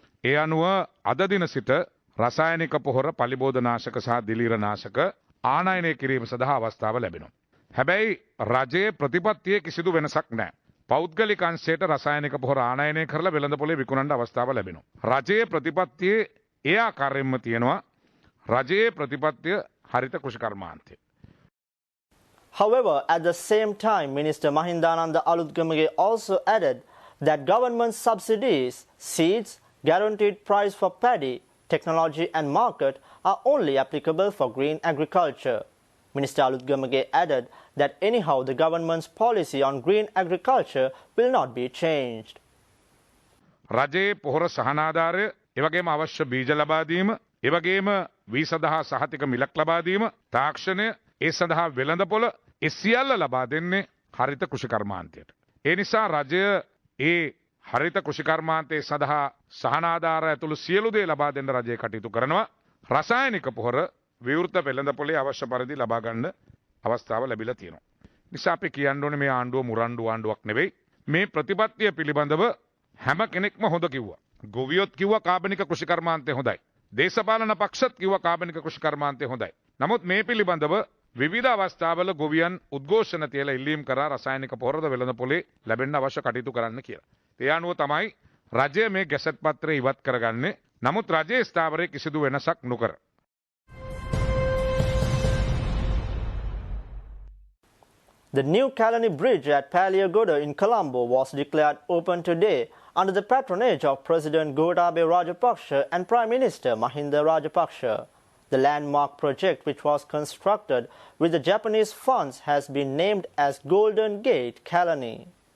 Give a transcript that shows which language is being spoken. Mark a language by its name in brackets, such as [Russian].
[Sinhala] ඒ අනුව අද දින සිට රසායනික පොහොර, පලිබෝධනාශක සහ දිලීරනාශක ආනයනය කිරීම සඳහා අවස්ථාව ලැබෙනවා. හැබැයි රජයේ ප්‍රතිපත්තියේ කිසිදු වෙනසක් නැහැ. පෞද්ගලික අංශයට රසායනික පොහොර ආනයනය කරලා වෙළඳපොලේ විකුණන්න අවස්ථාව ලැබෙනවා. රජයේ ප්‍රතිපත්තියේ ඒ ආකාරයෙන්ම තියෙනවා. රජයේ ප්‍රතිපත්තිය හරිත කෘෂි කර්මාන්තය. [English] However, at the same time, Minister Mahindananda Alutgamage also added that government subsidies, seeds, guaranteed price for paddy, technology and market are only applicable for green agriculture. Minister Alutgamage added that anyhow the government's policy on green agriculture will not be changed. [Sinhala] රජයේ පොහොර සහනාධාරය, එවැගේම අවශ්‍ය බීජ ලබා දීම, එවැගේම වී සඳහා සහතික මිලක් ලබා දීම, තාක්ෂණය, ඒ සඳහා වෙළඳපොළ ඒ සියල්ල ලබා දෙන්නේ හරිත කෘෂි කර්මාන්තයට. ඒ නිසා රජය ඒ හරිත කෘෂි කර්මාන්තයේ සඳහා සහනාධාර ඇතුළු සියලු දේ ලබා දෙන්න රජය කටයුතු කරනවා. රසායනික පොහොර විවෘත වෙළඳපොලේ අවශ්‍ය පරිදි ලබා ගන්න අවස්ථාව ලැබිලා තියෙනවා. නිසා අපි කියන්න ඕනේ මේ ආණ්ඩුව මුරණ්ඩු ආණ්ඩුවක් නෙවෙයි. මේ ප්‍රතිපත්තිය පිළිබඳව හැම කෙනෙක්ම හොඳ කිව්වා. ගොවියොත් කිව්වා කාබනික කෘෂි කර්මාන්තය හොඳයි. දේශපාලන පක්ෂත් කිව්වා කාබනික කෘෂි කර්මාන්තය හොඳයි. නමුත් මේ පිළිබඳව විවිධ අවස්ථාවල ගොවියන් උද්ඝෝෂණ තියලා ඉල්ලීම් කරා රසායනික පොහොරද වෙළඳපොලේ ලැබෙන්න අවශ්‍ය කටයුතු කරන්න කියලා. ඒ අනුව තමයි රජය මේ ගැසට් පත්‍රය ඉවත් කරගන්නේ. නමුත් රජයේ ස්ථාවරයේ කිසිදු වෙනසක් නොකර. [English] The new Kalani Bridge at Paliagoda in Colombo was declared open today under the patronage of President Gotabaya Rajapaksa and Prime Minister Mahinda Rajapaksa. The landmark project, which was constructed with the Japanese funds, has been named as Golden Gate Kalani.